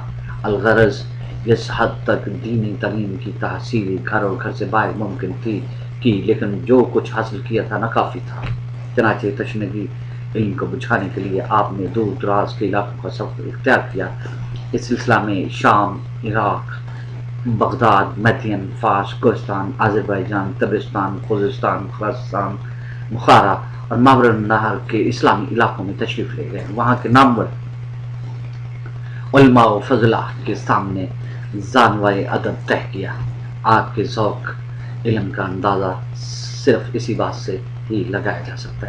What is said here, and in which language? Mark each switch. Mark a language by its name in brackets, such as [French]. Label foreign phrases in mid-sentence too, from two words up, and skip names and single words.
[Urdu] الغرض اس حد تک دینی تعلیم کی تحصیل گھر اور گھر سے باہر ممکن تھی کی، لیکن جو کچھ حاصل کیا تھا ناکافی تھا۔ چنانچہ تشنگی علم کو بجھانے کے لیے آپ نے دور دراز کے علاقوں کا سفر اختیار کیا۔ اس سلسلہ میں شام، عراق، بغداد، مدین، فارس، کوہستان، آذربائیجان، تبرستان، خوزستان، خراسان، بخارا اور ماورا النہر کے اسلامی علاقوں میں تشریف لے گئے۔ وہاں کے نامور علماء و فضلہ کے سامنے زانوائے ادب طے کیا۔ آپ کے ذوق علم کا اندازہ صرف اسی بات سے ہی لگایا جا سکتا ہے۔